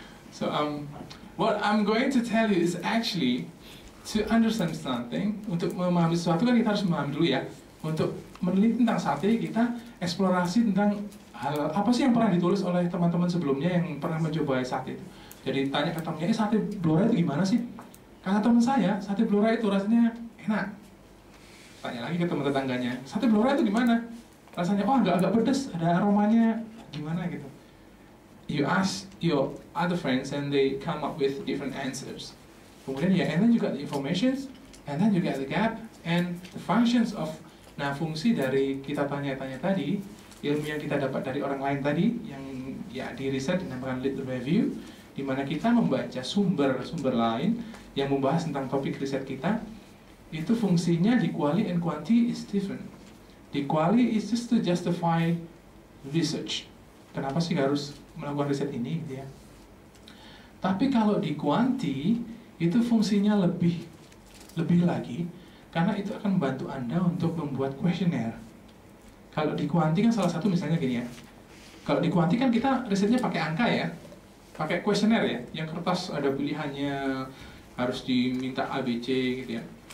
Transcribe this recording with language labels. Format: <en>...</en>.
<en>So what I'm going to tell you is actually to understand something.</en> <id>Untuk memahami sesuatu kan kita harus memahami dulu ya. Untuk meneliti tentang sate, kita eksplorasi tentang hal apa sih yang pernah ditulis oleh teman-teman sebelumnya yang pernah mencoba sate itu. Jadi tanya ke temannya, sate Blora itu gimana sih? Kata teman saya, sate Blora itu rasanya enak. Tanya lagi ke teman tetangganya, sate Blora itu gimana? Rasanya, agak pedas, ada aromanya gimana gitu.</id> <en>You ask your other friends and they come up with different answers.</en> <id>Kemudian ya,</id> <en>and then you got the information, and then you get the gap, and the functions of,</en> <id>fungsi dari kita tanya-tanya tadi, ilmu yang kita dapat dari orang lain tadi, yang ya di riset dinamakan lit review, di mana kita membaca sumber-sumber lain yang membahas tentang topik riset kita, itu fungsinya di quali and quanti</id> <en>is different.</en> <id>Di</id> <en>quali is just to justify research.</en> <id>Kenapa sih harus melakukan riset ini gitu ya? Tapi kalau di quanti itu fungsinya lebih lagi, karena itu akan membantu Anda untuk membuat kuesioner. Kalau di quanti kan salah satu misalnya gini ya. Kalau di quanti kan kita risetnya pakai angka ya, pakai kuesioner ya, yang kertas ada pilihannya, harus diminta ABC gitu ya.</id>